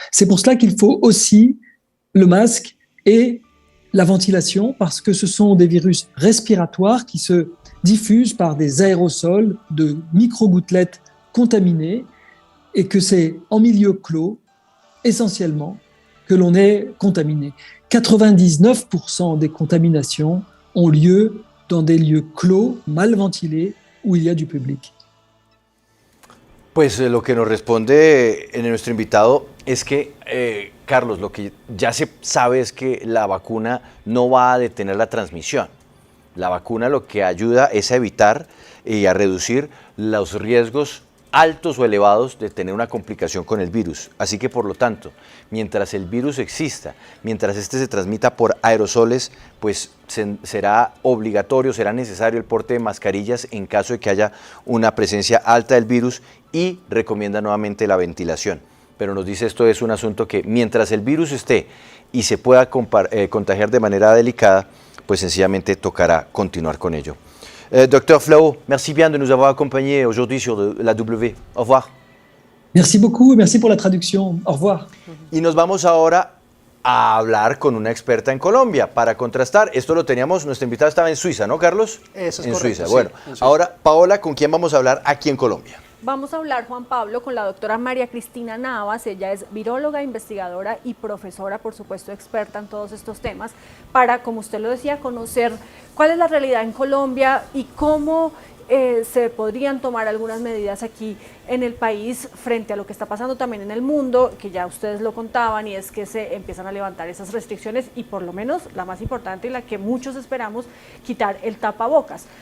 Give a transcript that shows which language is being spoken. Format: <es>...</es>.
<fr>C'est pour cela qu'il faut aussi le masque et la ventilation, parce que ce sont des virus respiratoires qui se diffusent par des aérosols de micro-gouttelettes contaminées et que c'est en milieu clos, essentiellement, que l'on est contaminé. 99% des contaminations ont lieu dans des lieux clos, mal ventilés, où il y a du public.</fr> <es>Pues lo que nos responde nuestro invitado es que, Carlos, lo que ya se sabe es que la vacuna no va a detener la transmisión. La vacuna lo que ayuda es a evitar y a reducir los riesgos altos o elevados de tener una complicación con el virus. Así que, por lo tanto, mientras el virus exista, mientras este se transmita por aerosoles, pues será obligatorio, será necesario el porte de mascarillas en caso de que haya una presencia alta del virus, y recomienda nuevamente la ventilación. Pero nos dice, esto es un asunto que mientras el virus esté y se pueda contagiar de manera delicada, pues sencillamente tocará continuar con ello.</es> <fr>Docteur Flau, merci bien de nous avoir accompagnés aujourd'hui sur la W. Au revoir. Merci beaucoup et merci pour la traduction. Au revoir.</fr> <es>Y nos vamos ahora a hablar con una experta en Colombia para contrastar. Esto lo teníamos, nuestra invitada estaba en Suiza, ¿no, Carlos? Eso es en correcto, Suiza. sí, Bueno, en Suiza. ahora, Paola, ¿con quién vamos a hablar aquí en Colombia? Vamos a hablar, Juan Pablo, con la doctora María Cristina Navas. Ella es viróloga, investigadora y profesora, por supuesto, experta en todos estos temas, para, como usted lo decía, conocer cuál es la realidad en Colombia y cómo se podrían tomar algunas medidas aquí en el país frente a lo que está pasando también en el mundo, que ya ustedes lo contaban, y es que se empiezan a levantar esas restricciones y, por lo menos la más importante y la que muchos esperamos, quitar el tapabocas.</es>